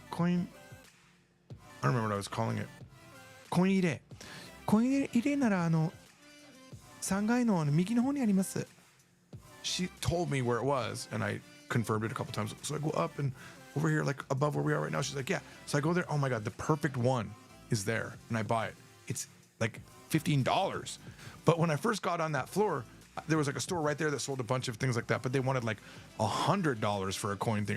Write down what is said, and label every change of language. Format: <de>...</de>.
<en>Coin, I don't remember what I was calling it.</en> <ja>Coin ire. Coin ire nara, 3階の右の方にあります.</ja> <en>She told me where it was, and I confirmed it a couple times. So I go up and over here, like above where we are right now. She's like, yeah. So I go there. Oh my God, the perfect one is there, and I buy it. It's like $15. But when I first got on that floor, there was like a store right there that sold a bunch of things like that, but they wanted like $100 for a coin thing.</en>